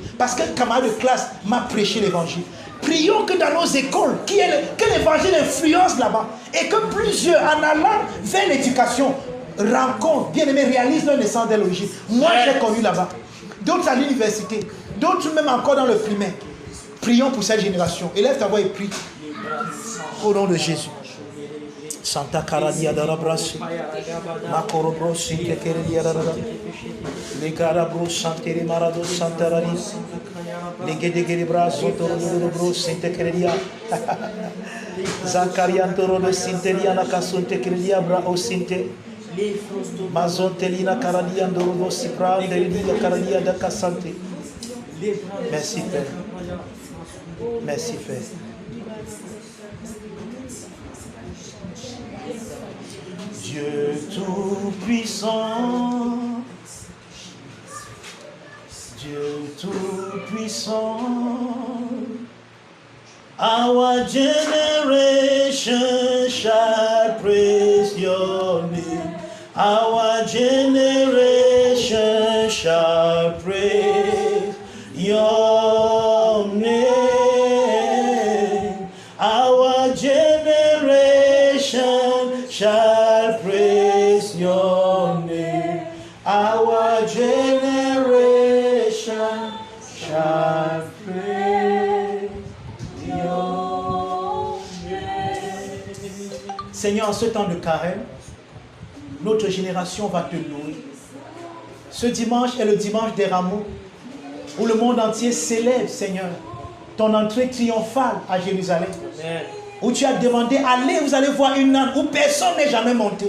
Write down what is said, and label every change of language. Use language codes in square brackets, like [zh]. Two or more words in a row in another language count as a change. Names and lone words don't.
[fr] Parce qu'un camarade de classe m'a prêché l'évangile. Prions que dans nos écoles, que l'évangile influence là-bas. Et que plusieurs, en allant vers l'éducation, rencontrent, bien aimés, réalisent leur naissance dès l'origine. Moi, j'ai connu là-bas. D'autres à l'université. D'autres même encore dans le primaire. Prions pour cette génération. Élève ta voix et prie. Au nom de Jésus. Santa Caradia d'Arabras, Macorobros, Sintekeria d'Arabras, les Garabros, Santere Marado, Santarari, les Gedegedebras, Sotorobros, Sintekeria, Zancariantoro de Sinteria, Nakasuntekeria, Brao Sinte, Mazontelina Caradia, Dorobo Sipra, Delia Caradia de Cassante. Merci Père. Merci Père. Dieu Tout-Puissant, Dieu Tout-Puissant, [en] our generation shall praise your name, our generation shall praise your name, our generation shall praise your name. Our generation shall praise your name. [fr] Seigneur, en ce temps de carême, notre génération va te louer. Ce dimanche est le dimanche des rameaux, où le monde entier célèbre, Seigneur, ton entrée triomphale à Jérusalem. Amen. Où tu as demandé, allez, vous allez voir une âne où personne n'est jamais monté.